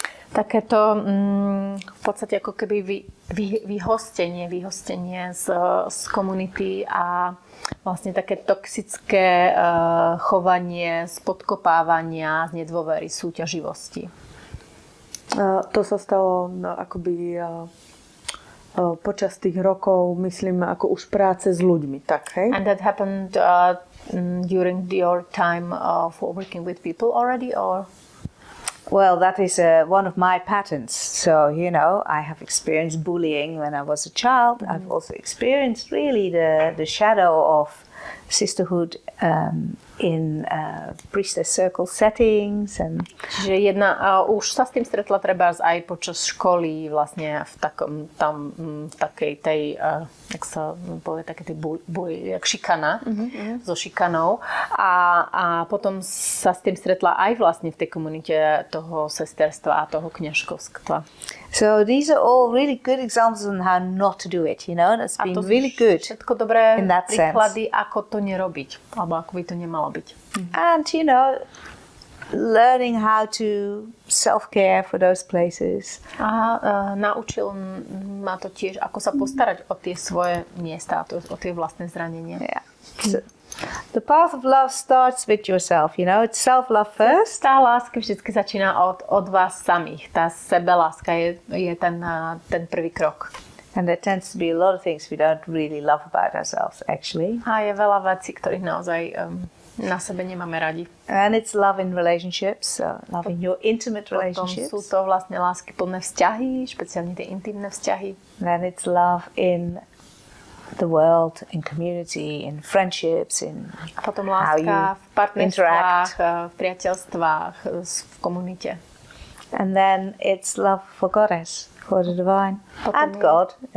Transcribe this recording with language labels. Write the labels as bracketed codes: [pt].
[sk] Takéto v podstate ako keby vyhostenie z komunity a vlastne také toxické chovanie z podkopávania, z nedôvery, súťaživosti. To sa stalo akoby počas tých rokov, myslím, ako už práce s ľuďmi, tak, hej? [en] And that happened during your time for working with people already, or? Well, that is one of my patterns. So, you know, I have experienced bullying when I was a child. I've also experienced really the shadow of sisterhood in priestess circle settings. [sk] Čiže už sa s tým stretla treba aj počas školy, vlastne v takej tej, jak sa povie, také tej jak šikana, so šikanou. A potom sa s tým stretla aj vlastne v tej komunite toho sesterstva a toho kňažkovstva. [en] So these are all really good examples on how not to do it, you know. That's been really good. [sk] Všetko dobré [en] in that [sk] príklady, [en] sense. [sk] Ako to nerobiť, alebo ako by to nemalo byť. [en] And, you know, learning how to self-care for those places. [sk] A naučil ma to tiež, ako sa postarať o tie svoje miesta, o tie vlastné zranenia. [en] Yeah. So, the path of love starts with yourself, you know. It's self-love first. [sk] Tá láska vždy začína od vás samých. Tá sebeláska je ten prvý krok. [en] And there tends to be a lot of things we don't really love about ourselves, actually. [sk] A je veľa vecí, ktorých naozaj na sebe nemáme radi. [en] And it's love in relationships, love in your intimate relationships. [sk] Potom sú to vlastne láskyplné vzťahy, špeciálne tie intimné vzťahy. [en] Then it's love in the world, in community, in friendships, in [sk] a potom láska v partnerstvách, v priateľstvách, v komunite. [en] And then it's love for Goddess, for the divine, and God.